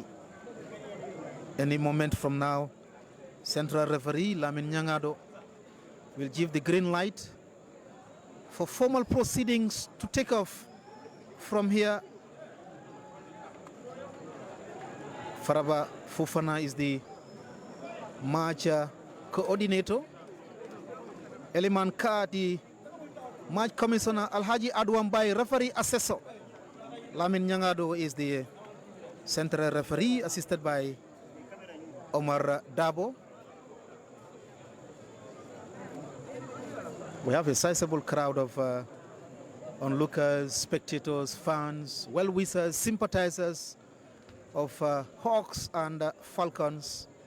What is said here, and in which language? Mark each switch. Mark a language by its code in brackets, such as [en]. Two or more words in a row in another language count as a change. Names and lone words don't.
[en] Any moment from now, central referee Lamin Nyangado will give the green light for formal proceedings to take off from here. Faraba Fofana is the match coordinator. Eliman Ka, the match commissioner. Alhaji Adwambai, referee assessor. Lamin Nyangado is the central referee, assisted by Omar Dabo. We have a sizable crowd of onlookers, spectators, fans, well-wishers, sympathizers of Hawks and Falcons.